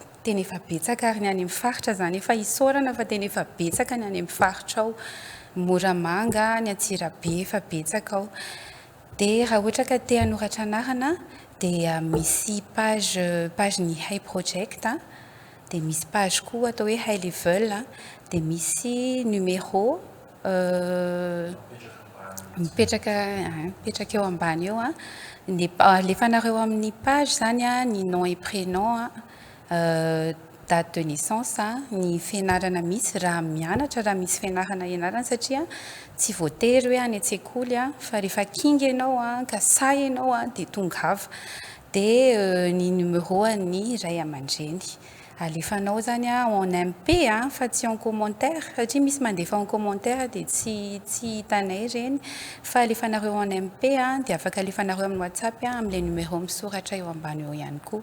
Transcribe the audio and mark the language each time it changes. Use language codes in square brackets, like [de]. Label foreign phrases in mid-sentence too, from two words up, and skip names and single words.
[mg] Tena efa betsaka ary ny any amin'ny faritra zany efa isorana fa tena efa betsaka ny any amin'ny faritra ao. Moramanga, ny Antsirabe efa betsaka ao. Dia raha ohatra ka te hanoratra anarana dia misy page ny iProject dia misy page koa atao hoe high level dia misy numéro mipetraka eo ambany eo alefanareo amin'ny page zany ny [fr] nom et prénom, date de naissance, [mg] ny fianarana misy raha mianatra raha misy fianarana ianarana satria tsy voatery hoe any an-tsekoly fa rehefa kinga ianao ka say ianao dia tongava dia ny numéro ny ray aman-dreny alefanao zany [fr] en MP [mg] fa tsy [fr] en commentaire [mg] satria misy mandefa [fr] en commentaire [mg] dia tsy hitanay reny fa alefanareo [fr] en MP [mg] dia afaka alefanareo amin'ny WhatsApp amin'ilay numéro misoratra eo ambany eo ihany koa.